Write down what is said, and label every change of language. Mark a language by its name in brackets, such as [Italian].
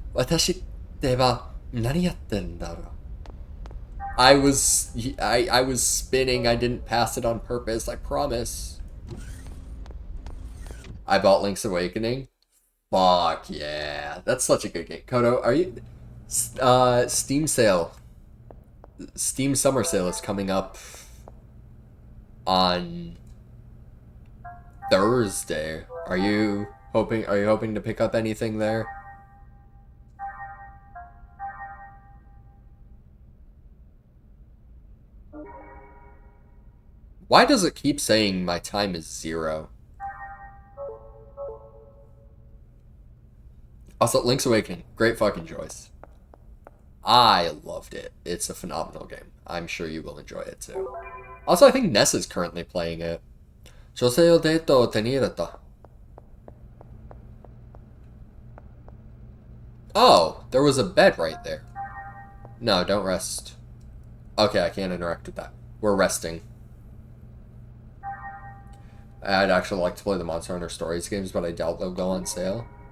[Japanese] 私ってば何やってんだろう。 [English] I was spinning. I didn't pass it on purpose. I promise. I bought Link's Awakening. Fuck yeah. That's such a good game. Kodo, are you... Steam sale. Steam Summer Sale is coming up on Thursday. Are you hoping to pick up anything there? Why does it keep saying my time is 0? Also, Link's Awakening. Great fucking choice. I loved it. It's a phenomenal game. I'm sure you will enjoy it too. Also, I think Ness is currently playing it. [Japanese] 女性をデートを手に入れた. [English] Oh, there was a bed right there. No, don't rest. Okay, I can't interact with that. We're resting. I'd actually like to play the Monster Hunter Stories games, but I doubt they'll go on sale.